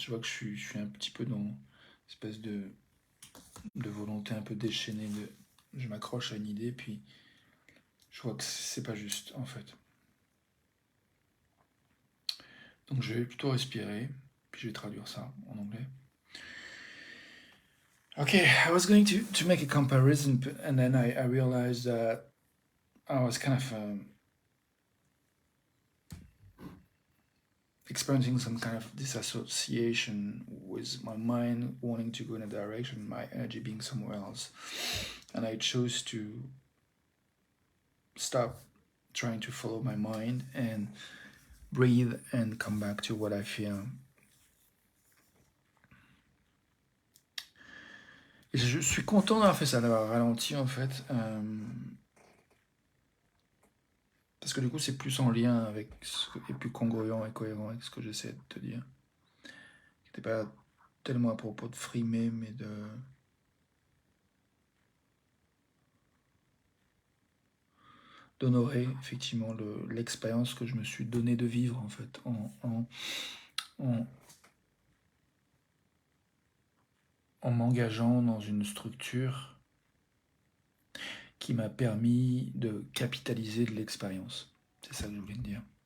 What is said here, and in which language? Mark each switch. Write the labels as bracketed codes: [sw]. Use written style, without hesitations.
[fr] Je vois que je suis un petit peu dans une espèce de volonté un peu déchaînée je m'accroche à une idée puis je vois que c'est pas juste en fait. Donc je vais plutôt respirer puis je vais traduire ça en anglais. [en] Okay, I was going to make a comparison, and then I realized that I was kind of experiencing some kind of disassociation with my mind wanting to go in a direction, my energy being somewhere else. And I chose to stop trying to follow my mind and breathe and come back to what I feel. [fr] Et je suis content d'avoir fait ça, d'avoir ralenti en fait. Parce que du coup, c'est plus en lien avec et plus congruent et cohérent avec ce que j'essaie de te dire. Qui n'était pas tellement à propos de frimer, mais d'honorer effectivement l'expérience que je me suis donné de vivre en fait, en m'engageant dans une structure qui m'a permis de capitaliser de l'expérience. C'est ça que je voulais te dire.